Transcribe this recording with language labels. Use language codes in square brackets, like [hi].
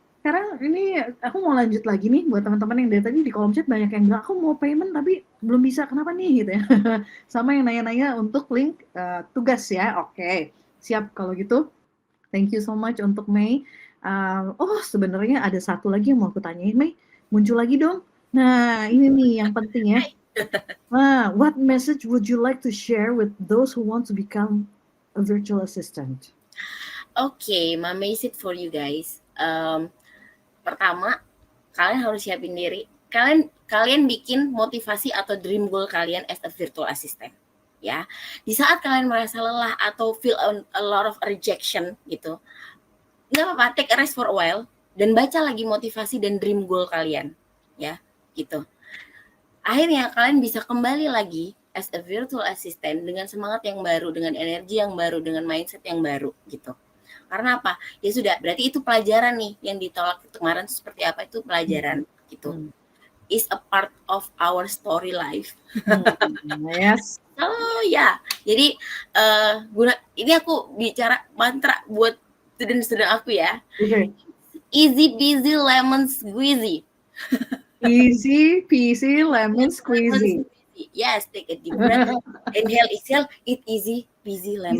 [id] Sekarang ini aku mau lanjut lagi nih buat teman-teman yang dari tadi di kolom chat banyak yang bilang, "Aku mau payment tapi belum bisa, kenapa nih?" Gitu ya. Sama yang nanya-nanya untuk link tugas ya. Oke, siap kalau gitu. [en] Thank you so much [id] untuk Mei. Oh, sebenarnya ada satu lagi yang mau aku tanyain, Mei. Muncul lagi dong. Nah, ini nih yang penting ya. [en] What message would you like to share with those who want to become a virtual assistant? Okay, my message for you guys. [id] Pertama, kalian harus siapin diri. Kalian bikin motivasi atau dream goal kalian as a virtual assistant. Ya, di saat kalian merasa lelah atau [en] feel a lot of rejection [id] gitu, nggak apa-apa, [en] take a rest for a while [id] dan baca lagi motivasi dan dream goal kalian, ya, gitu. Akhirnya kalian bisa kembali lagi as a virtual assistant dengan semangat yang baru, dengan energi yang baru, dengan mindset yang baru, gitu. Karena apa? Ya sudah, berarti itu pelajaran nih yang ditolak kemarin seperti apa, itu pelajaran gitu. [en] Is a part of our story life. Yes. [id] Oh ya, jadi ini aku bicara mantra buat student-student aku ya. [en] Okay. Easy peasy lemon squeezy. Easy peasy lemon squeezy. Yes, take a deep breath. Inhale, exhale, eat easy peasy lemon.